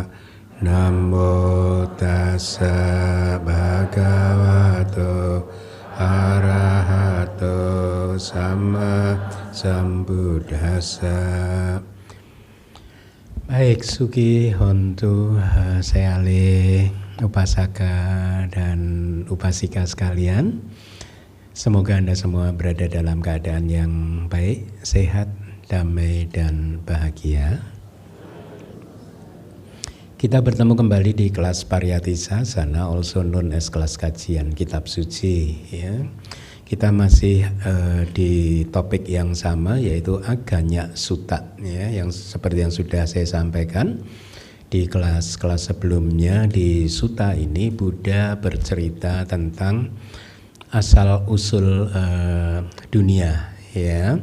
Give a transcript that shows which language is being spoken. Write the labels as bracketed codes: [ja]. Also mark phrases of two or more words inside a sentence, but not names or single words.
[pi] Namo Tassa Bhagavato Arahato Sama Sambuddhassa. [id] Baik, [pi] Suki Hontu [id] Seale Upasaka dan Upasika sekalian, semoga Anda semua berada dalam keadaan yang baik, sehat, damai, dan bahagia. Kita bertemu kembali di kelas Pariyathisasana, [en] also known as [id] kelas kajian kitab suci. Ya. Kita masih di topik yang sama, yaitu Aganya Sutta, ya, yang seperti yang sudah saya sampaikan. Di kelas-kelas sebelumnya di Sutta ini Buddha bercerita tentang asal-usul dunia, ya.